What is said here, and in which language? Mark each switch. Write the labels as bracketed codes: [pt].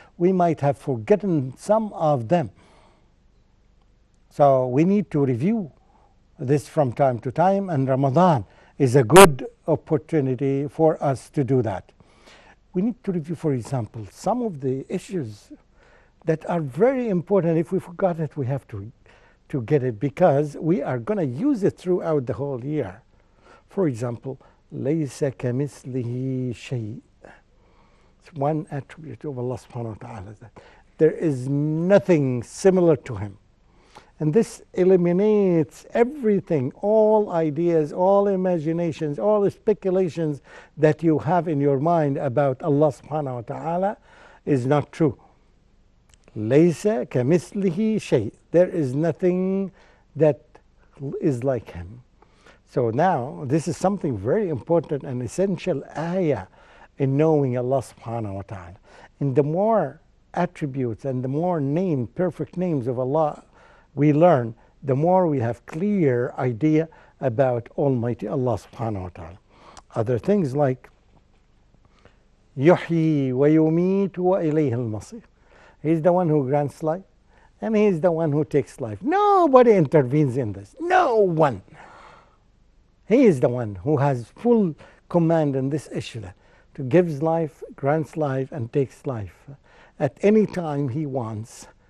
[en] We might have forgotten some of them. So we need to review this from time to time, and Ramadan is a good opportunity for us to do that. We need to review, for example, some of the issues that are very important. If we forgot it, we have to get it, because we are going to use it throughout the whole year. [ar] For example, لَيْسَ كَمِثْلِهِ شَيْءٍ. [en] It's one attribute of Allah subhanahu wa ta'ala, that there is nothing similar to Him. And this eliminates everything, all ideas, all imaginations, all speculations that you have in your mind about Allah subhanahu wa ta'ala is not true. [ar] لَيْسَ كَمِثْلِهِ شَيْءٍ. [en] There is nothing that is like Him. So now, this is something very important and essential ayah in knowing Allah subhanahu wa ta'ala. And the more attributes and the more perfect names of Allah we learn, the more we have clear idea about Almighty Allah subhanahu wa ta'ala. Other things like [ar] يحيي ويميت وإليه المصير. [en] He's the one who grants life, and He's the one who takes life. Nobody intervenes in this. No one. He is the one who has full command in this issue, to gives life, grants life, and takes life at any time He wants.